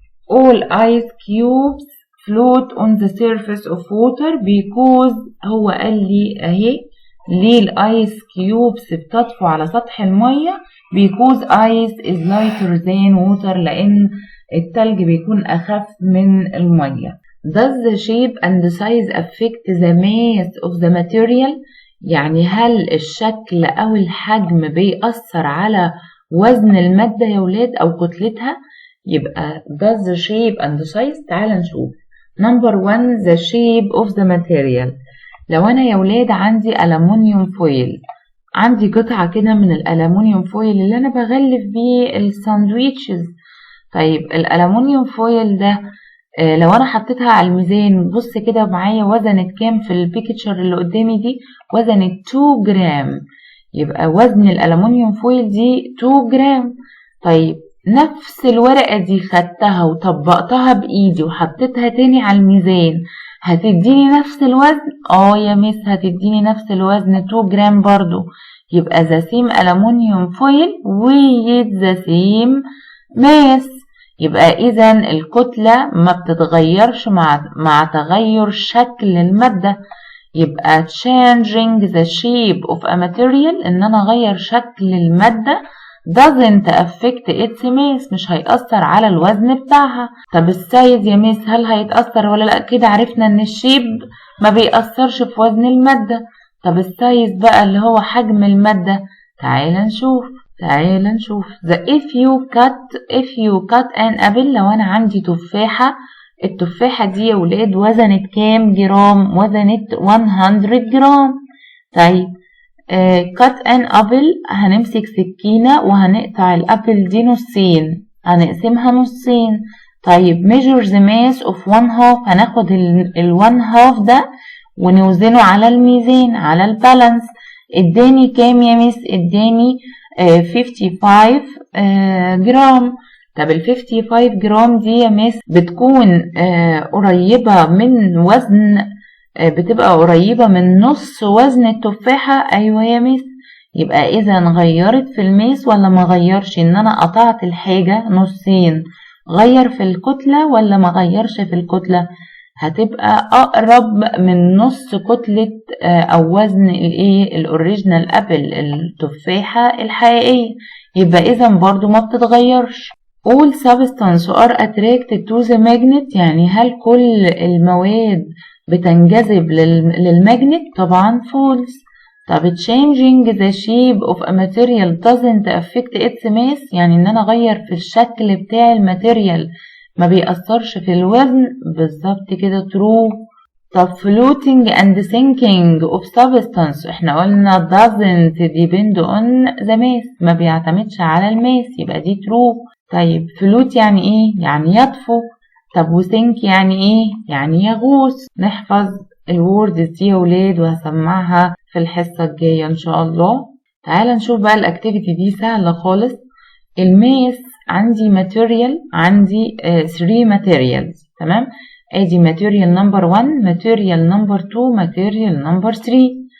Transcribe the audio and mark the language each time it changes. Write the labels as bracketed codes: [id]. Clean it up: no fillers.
[en] all ice cubes float on the surface of water because [ar] هو قال لي اهي ليه الايس كيوبس بتطفو على سطح المية [en] because ice is lighter than water [ar] لان التلج بيكون اخف من المية. [en] Does the shape and the size affect the mass of the material؟ [ar] يعني هل الشكل أو الحجم بيأثر على وزن المادة يا ولاد أو كتلتها؟ يبقى [en] does the shape and the size. [ar] تعال نشوف. [en] Number 1 the shape of the material. [ar] لو أنا يا ولاد عندي ألمونيوم فويل، عندي قطعة كده من الألمونيوم فويل اللي أنا بغلف بيه الساندويتشز. طيب الألمونيوم فويل ده لو انا حطيتها على الميزان بص كده معايا وزنت كام في البيكتشر اللي قدامي دي؟ وزنت 2 جرام. يبقى وزن الألمونيوم فويل دي 2 جرام. طيب نفس الورقة دي خدتها وطبقتها بإيدي وحطيتها تاني على الميزان هتديني نفس الوزن؟ يا مس هتديني نفس الوزن 2 جرام برضو. يبقى [en] the same aluminium foil with the same mass. [ar] يبقى إذا الكتلة ما بتتغيرش مع تغير شكل المادة. يبقى [en] changing the shape of a material [ar] إن أنا أغير شكل المادة [en] doesn't affect its mass [ar] مش هيأثر على الوزن بتاعها. طب السايز يا ميس هل هيتأثر ولا لأ؟ كده عرفنا إن الشيب ما بيأثرش في وزن المادة. طب السايز بقى اللي هو حجم المادة، تعال نشوف. [en] if you cut an apple. [ar] لو انا عندي تفاحة، التفاحة دي يا ولاد وزنت كام جرام؟ وزنت 100 جرام. طيب [en] cut an apple [ar] هنمسك سكينة وهنقطع الابل دي نصين، هنقسمها نصين. طيب [en] measure the mass of 1/2. [ar] هناخد ال1 half ده ونوزنه على الميزان على البالانس. اداني كام يا مس؟ اداني 55 جرام. طب ال 55 جرام دي يا مس بتكون قريبة من وزن بتبقى قريبة من نص وزن التفاحة. ايوه يا مس. يبقى اذا غيرت في الماس ولا ما غيرش؟ ان انا قطعت الحاجة نصين غير في الكتلة ولا ما غيرش في الكتلة؟ هتبقى اقرب من نص كتلة او وزن الاوريجينال ابل التفاحة الحقيقية. يبقى اذا برضو ما بتتغيرش. [en] all substances are attracted to the magnet. [ar] يعني هل كل المواد بتنجذب للماجنت؟ طبعا false. طب [en] changing the shape of a material doesn't affect its mass. [ar] يعني ان انا اغير في الشكل بتاع الماتيريال ما بيأثرش في الوزن. بالظبط كده true. طب [en] floating and sinking of substance [ar] احنا قلنا [en] doesn't depend on the mass [ar] ما بيعتمدش على الماس، يبقى دي [en] true. [ar] طيب float يعني ايه؟ يعني يطفو. طب وsink يعني ايه؟ يعني يغوص. نحفظ الوردز دي يا ولاد وهسمعها في الحصة الجاية إن شاء الله. تعال نشوف بقى الأكتيفيتي دي سهلة خالص. الماس عندي ماتيريال، عندي 3 ماتيريالز، تمام؟ ادي ماتيريال نمبر 1، ماتيريال نمبر 2، ماتيريال نمبر 3.